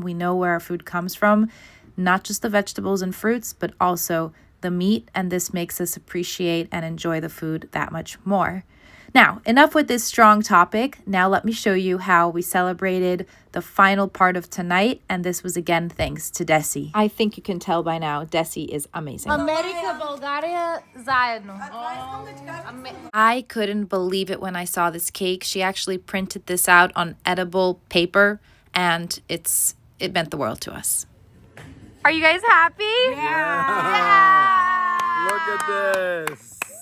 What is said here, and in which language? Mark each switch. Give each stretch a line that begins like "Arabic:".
English: We know where our food comes from, not just the vegetables and fruits, but also the meat, and this makes us appreciate and enjoy the food that much more. Now, enough with this strong topic. Now let me show you how we celebrated the final part of tonight, and this was again thanks to Desi. I think you can tell by now, Desi is amazing.
Bulgarian: Америка, България, заедно.
English: I couldn't believe it when I saw this cake. She actually printed this out on edible paper, and it meant the world to us. Are you guys happy? Yeah! Look at this.